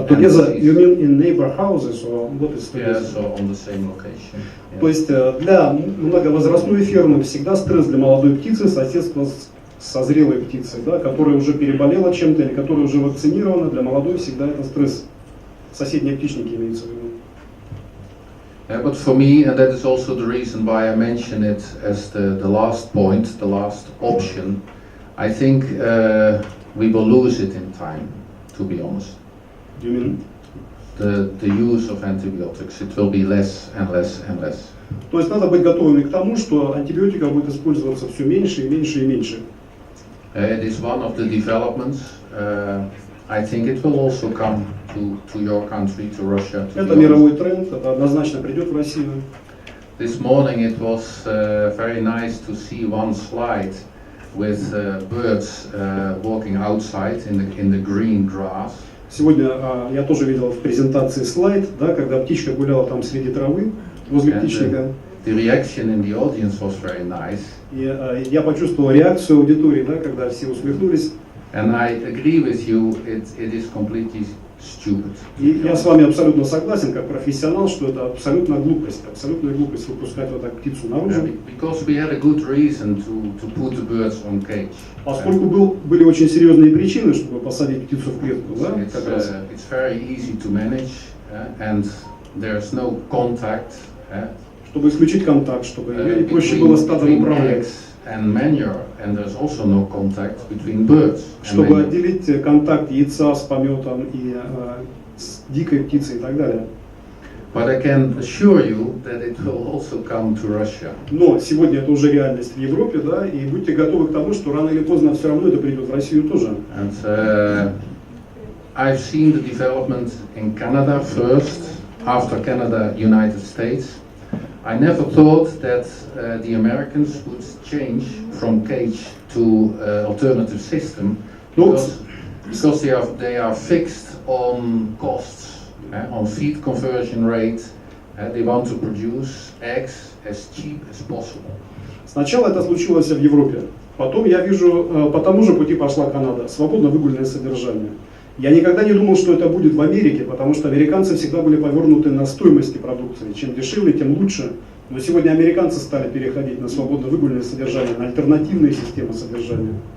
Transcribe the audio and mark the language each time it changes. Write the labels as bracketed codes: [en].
[en] But together, you mean in neighbor houses or what is together? Yes, or on the same location. Yeah. [ru] То есть для многовозрастной фермы всегда стресс для молодой птицы соседство со зрелой птицей, да, которая уже переболела чем-то или которая уже вакцинирована, для молодой всегда это стресс. Соседние птичники имеются в виду. [en] But for me, and that is also the reason why I mention it as the last point, the last option, I think we will lose it in time, to be honest. You mean? The use of antibiotics, it will be less and less and less. [ru] То есть надо быть готовыми к тому, что антибиотиков будет использоваться все меньше и меньше и меньше. [en] It is one of the developments. I think it will also come to your country, to Russia. [ru] Это мировой тренд, это однозначно придет в Россию. [en] This morning it was very nice to see one slide with birds walking outside in the green grass. [ru] Сегодня я тоже видел в презентации слайд, да, когда птичка гуляла там среди травы возле птичника. [en] The reaction in the audience was very nice. [ru] И я почувствовал реакцию аудитории, да, когда все усмехнулись. [en] And I agree with you, it is completely stupid. [ru] И я с вами абсолютно согласен, как профессионал, что это абсолютная глупость выпускать вот так птицу наружу. [en] Because we had a good reason to put the birds on cage. [ru] Поскольку были очень серьезные причины, чтобы посадить птицу в клетку, да? [en] It's very easy to manage, and there's no contact. [ru] Чтобы исключить контакт, чтобы ее проще было стадом управлять. [en] And manure, and there's also no contact between birds. [ru] Чтобы отделить контакт яйца с пометом и с дикой птицей и так далее. [en] But I can assure you that it will also come to Russia. [ru] Но сегодня это уже реальность в Европе, да, и будьте готовы к тому, что рано или поздно все равно это придет в Россию тоже. [en] And I've seen the development in Canada first, after Canada, United States. I never thought that the Americans would change from cage to alternative system because they are fixed on costs, on feed conversion rate. They want to produce eggs as cheap as possible. [ru] Сначала это случилось в Европе, потом я вижу, по тому же пути пошла Канада, свободно выгульное содержание. Я никогда не думал, что это будет в Америке, потому что американцы всегда были повернуты на стоимости продукции. Чем дешевле, тем лучше. Но сегодня американцы стали переходить на свободно выгульное содержание, на альтернативные системы содержания.